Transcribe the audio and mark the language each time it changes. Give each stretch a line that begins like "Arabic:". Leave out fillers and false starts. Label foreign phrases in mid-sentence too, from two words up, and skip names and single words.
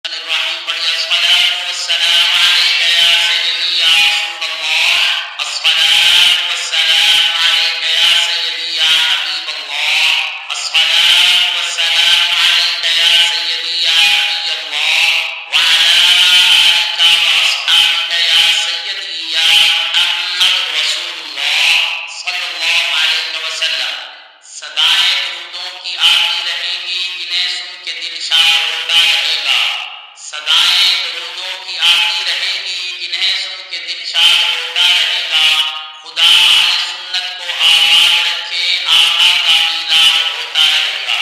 Arabic: इब्राहिम पढ़िए الصلاة والسلام عليك يا سيدي يا رسول الله، الصلاة والسلام عليك يا سيدي يا حبيب الله, الصلاة والسلام عليك يا سيدي يا نبي الله وعلى آلك وأصحابك يا سيدي يا محمد رسول الله صلى الله عليه وسلم.
Urdu: صدائیں درودوں کی آتی رہیں گی جنہیں سن کے دل شاد ہوتا رہے گا. صدائیں درودوں کی آتی رہیں گی جنہیں سن کے دل شاد ہوتا رہے گا. خدا اہل سنت کو آباد رکھے، آقا کا میلاد ہوتا رہے گا.